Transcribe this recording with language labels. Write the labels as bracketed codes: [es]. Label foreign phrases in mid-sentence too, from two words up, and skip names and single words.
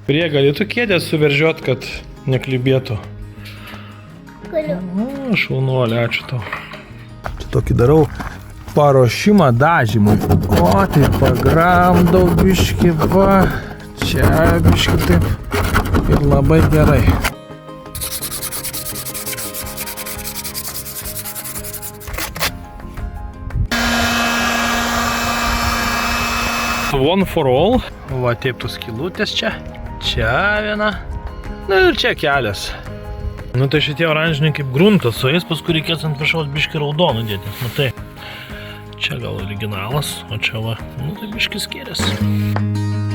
[lt] Prie galėtų kėdę suveržiot, kad neklibėtų. Galiu. Šaunuolė, ačiū tau. Čia tokį darau paruošimą dažymui. O, tai pagramdau biškį, va, čia biškį taip ir labai gerai. [en] One for all. [lt] Va, taip tos skylutės čia. Čia viena. Na ir čia kelias. Nu tai šitie oranžiniai kaip gruntas, o jais paskui reikės ant viršaus biškį raudonų dėti. Matai, čia gal originalas, o čia va, nu tai biškį skiriasi.